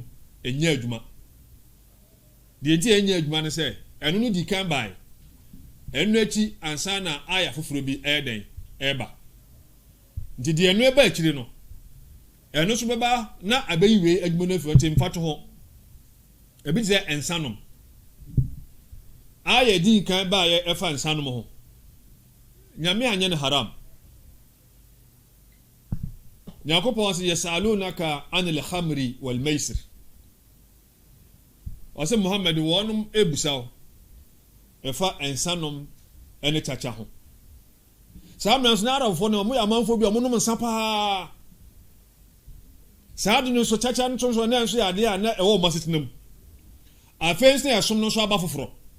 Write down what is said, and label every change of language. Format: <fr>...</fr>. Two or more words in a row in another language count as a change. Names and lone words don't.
<ak>enya adwuma deɛ nti enya adwuma no sɛ ɛno no di kan bae ɛno akyi ansa na aya foforo bi ɛden ɛba nti deɛ ɛno ɛba akyire no ɛno so bɛba na abɛyi wei adwuma no afi ɔte mfato ho ebi sɛ ensanom aya di kan ba yɛ ɛfa ensanom ho nyame anya ne haram nyankopɔn sɛ</ak> <ar>يسألونك عن الخمر والميسر</ar> <ak>ɔsɛ muhammad wɔnom ebusaw ɛfa ensanom ɛne chacha ho saa mmerɛ nso na arabfoɔ no mo yɛ amanfoɔ bi a monom nsa paa saa de no so chacha no nso na nso yɛ ade a na ɛwɔ ɔma setenam afei nso yɛ som no nso aba foforɔ</ak>